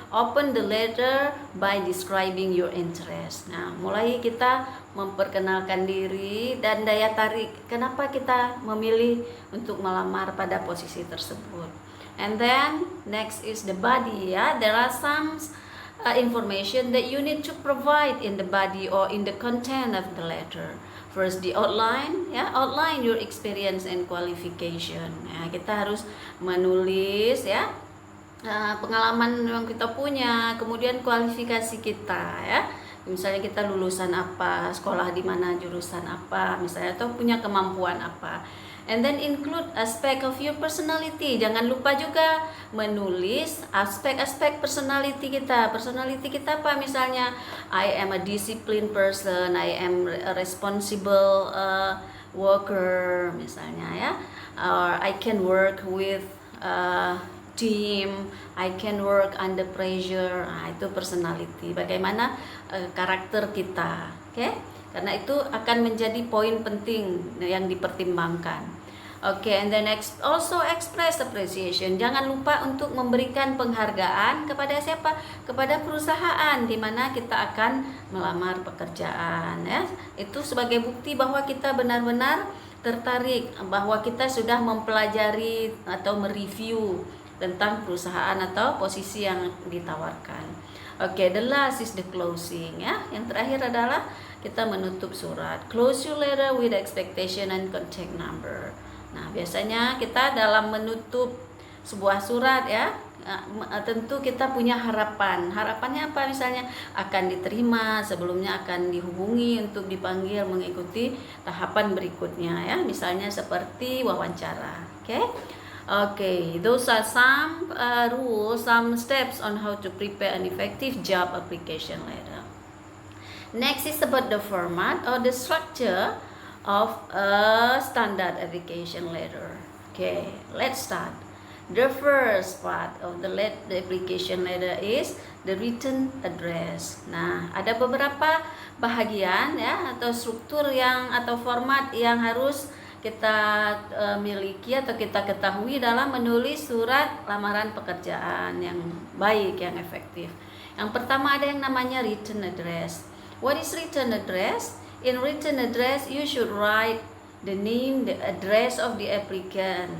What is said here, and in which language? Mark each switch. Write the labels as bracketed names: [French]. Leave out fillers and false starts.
[English] Open the letter by describing your interest. [Indonesian] Nah, mulai kita memperkenalkan diri dan daya tarik. Kenapa kita memilih untuk melamar pada posisi tersebut? [English] And then next is the body ya. There are some information that you need to provide in the body or in the content of the letter. First, the outline, ya, outline your experience and qualification. [Indonesian] Ya, kita harus menulis, ya, pengalaman yang kita punya, kemudian kualifikasi kita, ya. Misalnya kita lulusan apa, sekolah di mana, jurusan apa, misalnya, atau punya kemampuan apa. [English] And then include aspect of your personality. [Indonesian] Jangan lupa juga menulis aspek-aspek personality kita. Personality kita apa? Misalnya, [English] I am a disciplined person, I am a responsible worker, [Indonesian] misalnya ya. [English] Or I can work with team, I can work under pressure. [Indonesian] Nah, itu personality. Bagaimana karakter kita, oke? Karena itu akan menjadi poin penting yang dipertimbangkan. [English] Okay, and then also express appreciation. [Indonesian] Jangan lupa untuk memberikan penghargaan kepada siapa? Kepada perusahaan di mana kita akan melamar pekerjaan, ya. Itu sebagai bukti bahwa kita benar-benar tertarik, bahwa kita sudah mempelajari atau mereview tentang perusahaan atau posisi yang ditawarkan. [English] Okay, the last is the closing, ya. [Indonesian] Yang terakhir adalah kita menutup surat. [English] Close your letter with expectation and contact number. [Indonesian] Nah, biasanya kita dalam menutup sebuah surat, ya, tentu kita punya harapan. Harapannya apa? Misalnya akan diterima, sebelumnya akan dihubungi untuk dipanggil mengikuti tahapan berikutnya, ya. Misalnya seperti wawancara. [English] Okay, those are some rules, some steps on how to prepare an effective job application letter. Next is about the format or the structure of a standard application letter. Okay, let's start. The first part of the application letter is the written address. [Indonesian] Nah, ada beberapa bahagian, ya, atau struktur yang atau format yang harus kita miliki atau kita ketahui dalam menulis surat lamaran pekerjaan yang baik, yang efektif. Yang pertama ada yang namanya written address. [English] What is written address? In written address, you should write the name, the address of the applicant.